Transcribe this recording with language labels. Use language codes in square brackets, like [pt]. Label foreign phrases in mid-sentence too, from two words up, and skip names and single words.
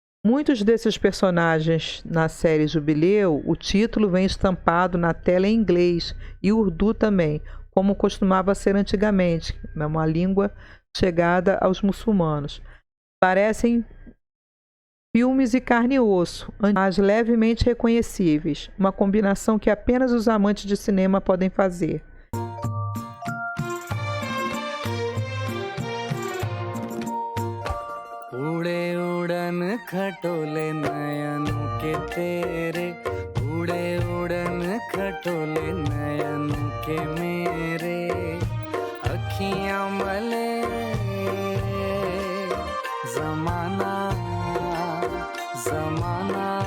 [pt] Muitos desses personagens na série Jubileu, o título vem estampado na tela em inglês e urdu também, como costumava ser antigamente, uma língua chegada aos muçulmanos. Parecem filmes e carne e osso, mas levemente reconhecíveis, uma combinação que apenas os amantes de cinema podem fazer. [hi] उड़े उड़न खटोले नयनों के तेरे, उड़े उड़न खटोले नयनों के मेरे, अखियां मले जमाना जमाना,